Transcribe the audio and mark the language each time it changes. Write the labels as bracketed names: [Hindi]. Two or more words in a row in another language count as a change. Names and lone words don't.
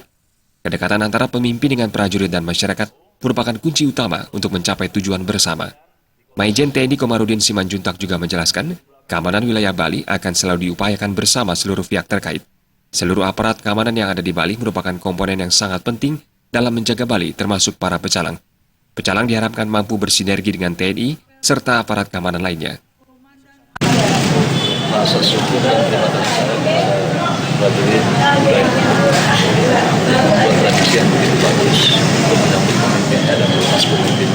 [Indonesian] Kedekatan antara pemimpin dengan prajurit dan masyarakat merupakan kunci utama untuk mencapai tujuan bersama. Majen TNI Komarudin Simanjuntak juga menjelaskan, keamanan wilayah Bali akan selalu diupayakan bersama seluruh pihak terkait. Seluruh aparat keamanan yang ada di Bali merupakan komponen yang sangat penting dalam menjaga Bali, termasuk para pecalang. Pecalang diharapkan mampu bersinergi dengan TNI serta aparat keamanan lainnya. Rasa syukur dan terima kasih saya kepada prajurit budaya membuat tradisi yang begitu bagus untuk menyambut pemimpinnya dan melepas pemimpinnya.